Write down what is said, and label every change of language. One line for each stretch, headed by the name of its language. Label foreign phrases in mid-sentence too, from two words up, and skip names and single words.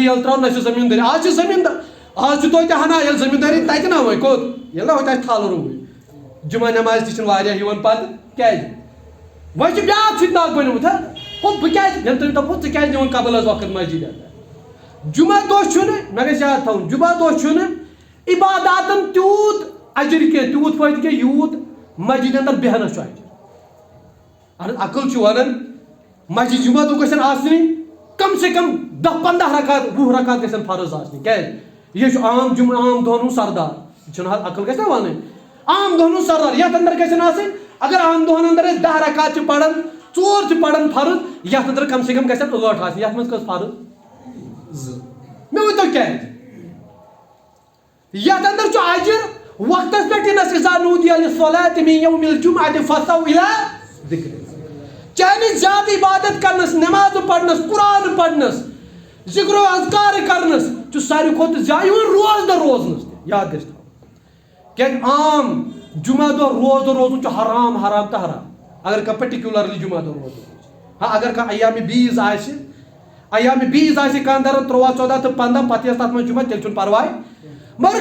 Kashmiri: یَلہٕ تراوان نہ چھِ زٔمیٖندٲری آز چھِ زٔمیٖندار آز چھُ توتہِ ہنا ییٚلہِ زٔمیٖندٲری تتہِ نا وۄنۍ کوٚت ییٚلہِ نا ہوٚتہِ آسہِ تھل روٗومٕتۍ جمعہ نٮ۪مازِ تہِ چھِنہٕ واریاہ یِوان پتہٕ کیازِ وۄنۍ چھُ بیاکھ فتنہٕ اکھ بنیومُت ہو بہٕ کیازِ ییٚلہِ تٔمۍ دوٚپ ژٕ کیازِ نِوان قبل حظ وقت مسجد اندر جمعہ دۄہ چھُنہٕ مےٚ گژھِ یاد تھاوُن جمعہ دۄہ چھُنہٕ عباداتن تیوٗت اجر کینٛہہ تیوٗت فٲیدٕ کینٛہہ یوٗت مسجد اندر بیہنس چھُ اجر اہن عقل چھُ ونان مسجد جمعہ دۄہ گژھن آسنہِ
Urdu: کم سے کم
Kashmiri: 10-15 رکعت 20 رکعت گژھن فرض آسنہِ کیازِ یہِ چھُ عام جمعہ عام دۄہن ہُنٛد سردار یہِ چھُنہٕ حظ عقل گژھِ نا ونٕنۍ عام دۄہن ہُنٛد سردار یتھ اندر گژھن آسٕنۍ اگر عام دۄہن اندر أسۍ 10 رکعت چھِ پران 4 چھِ پران فرض یتھ اندر
Urdu: کم سے کم
Kashmiri: گژھن 8 آسنہِ یتھ منٛز کٔژ فرض 2 مےٚ ؤنۍتو کیازِ یتھ اندر چھُ اجر وقتس پٮ۪ٹھ یِنس
Arabic: اذا نودِیَ لِلصَّلَاةِ مِن یَوْمِ الْجُمْعَةِ فَاسْعَوْا إِلَىٰ ذِکْرِ اللہِ
Kashmiri: چاہے زیادٕ عبادت کرنس نٮ۪مازٕ پرنس قرآن پرنس ذکر و اذکار کرنس چھُ ساروی کھۄتہٕ زیادٕ یِوان روزدٕ روزنس تہِ یاد گژھِ تھاوُن کیازِ عام جمعہ دۄہ روزدٕ روزُن چھُ حرام حرام تہٕ حرام اگر کانٛہہ پٔٹِکیوٗلرلی جمعہ دۄہ روزدٕ ہاں اگر کانٛہہ ایامِ بیٖز آسہِ کانٛہہ 13 14 تہٕ 15 پتہٕ یۄس تتھ منٛز جمعہ تیٚلہِ چھُنہٕ پرواے مگر